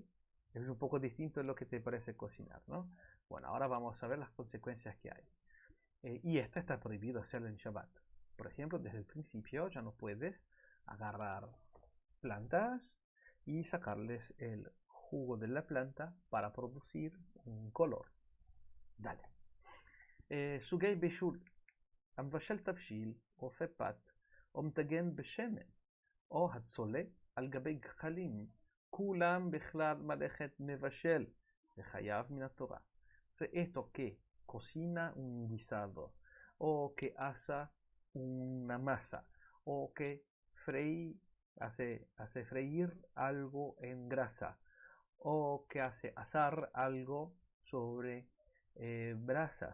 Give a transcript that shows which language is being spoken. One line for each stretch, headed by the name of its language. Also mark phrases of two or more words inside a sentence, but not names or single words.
Spanish: Es un poco distinto de lo que te parece cocinar, ¿no? Bueno, ahora vamos a ver las consecuencias que hay. Y esto está prohibido hacerlo en Shabbat. Por ejemplo, desde el principio ya no puedes agarrar plantas y sacarles el jugo de la planta para producir un color. Dale.
Hebrew: סוגי בישול, המבשל תבשיל, אופה פת, או מטגן בשמן, או הצולה על גבי גחלים, כולם בכלל מלאכת מבשל, וחייב מן התורה.
Spanish: Esto que cocina un guisado, o que asa una masa, o que hace freír algo en grasa, o que hace asar algo sobre brasas.